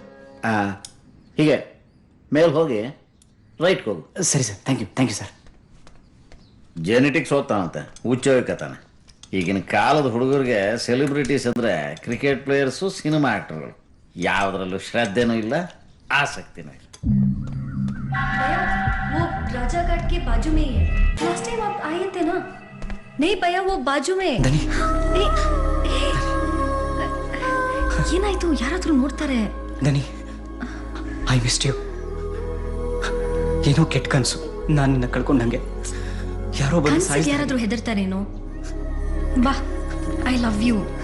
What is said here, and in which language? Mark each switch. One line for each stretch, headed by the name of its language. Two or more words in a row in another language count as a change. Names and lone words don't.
Kannada: ಹೀಗೆ ಮೇಲ್ ಹೋಗಿ ರೈಟ್ ಹೋಗು. ಸರಿ ಸರ್,
English: thank you
Kannada: ಸರ್. ಜೆನೆಟಿಕ್ಸ್ ಓದ್ತಾನಂತೆ, ಹುಚ್ಚೋಯ್ಕತಾನೆ. ಈಗಿನ ಕಾಲದ ಹುಡುಗರಿಗೆ ಸೆಲೆಬ್ರಿಟೀಸ್ ಅಂದರೆ
English: cricket players, cinema actors.
Kannada: ಯಾವುದ್ರಲ್ಲೂ ಶ್ರದ್ಧೆನೂ ಇಲ್ಲ, ಆಸಕ್ತಿನೂ ಇಲ್ಲ.
Hindi: वो राजा घाट के बाजू में ही है.
English: last time
Hindi: आप आए थे ना? नहीं भैया, वो बाजू में.
Kannada: ಏನಾಯ್ತು? ಯಾರಾದ್ರೂ ನೋಡ್ತಾರೆ. ದನಿ,
English: I missed you.
Kannada: ಏನೋ ಕೆಟ್ಟ ಕನಸು, ನಾನು ನಿನ್ನ ಕಳ್ಕೊಂಡಂಗೆ. ಯಾರೋ ಬಂದು ಯಾರಾದ್ರೂ ಹೆದರ್ತಾರೇನೋ? ಬಾ,
English: I love you.